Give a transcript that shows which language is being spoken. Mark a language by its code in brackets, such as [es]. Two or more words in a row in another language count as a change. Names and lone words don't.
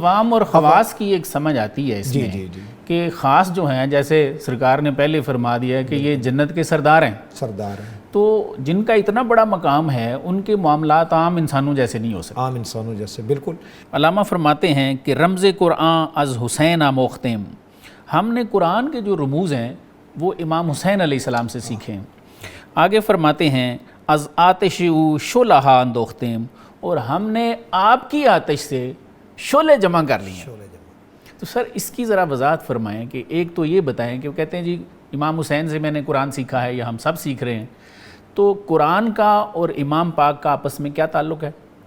[ur] عوام اور خواص کی ایک سمجھ آتی ہے اس میں کہ خاص جو ہیں جیسے سرکار نے پہلے فرما دیا ہے کہ یہ جنت کے سردار ہیں, تو جن کا اتنا بڑا مقام ہے ان کے معاملات عام انسانوں جیسے نہیں ہو سکتے. عام انسانوں جیسے بالکل. علامہ فرماتے ہیں کہ [fa] رمز قرآن از حسین آموختیم, [ur] ہم نے قرآن کے جو رموز ہیں وہ امام حسین علیہ السلام سے سیکھے ہیں. آگے فرماتے ہیں [fa] از آتش او شعلہ اندوختیم, [ur] اور ہم نے آپ کی آتش سے شعلے جمع کر لی ہیں. تو سر اس کی ذرا وضاحت فرمائیں کہ ایک تو یہ بتائیں کہ وہ کہتے ہیں جی امام حسین سے میں نے قرآن سیکھا ہے یا ہم سب سیکھ رہے ہیں, تو قرآن کا اور امام پاک کا آپس میں کیا تعلق ہے؟